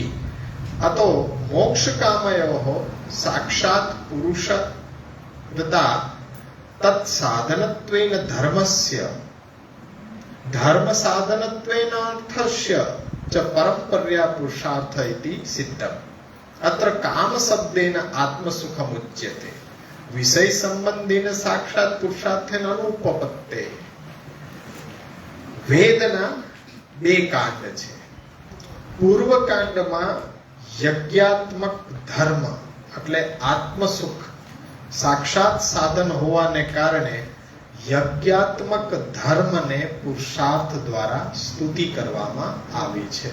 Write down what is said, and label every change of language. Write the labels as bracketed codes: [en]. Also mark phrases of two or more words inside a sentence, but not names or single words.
[sa] अतो मोक्ष कामयोः साक्षात पुरुष तत्साधनत्वेन धर्मस्य धर्म साधनत्वेन अर्थस्य च परंपर्या पुरुषार्थ इति सिद्धम्. अत्र काम शब्देन आत्मसुखम् उच्यते, विषय संबंधेन साक्षात पुरुषार्थेन अनुपपत्ते. [gu] વેદના બે કાંડ છે. પૂર્વ કાંડમાં યજ્ઞાત્મક ધર્મ એટલે આત્મસુખ સાક્ષાત સાધન હોવાને કારણે યજ્ઞાત્મક ધર્મને પુરુષાર્થ દ્વારા સ્તુતિ કરવામાં આવી છે.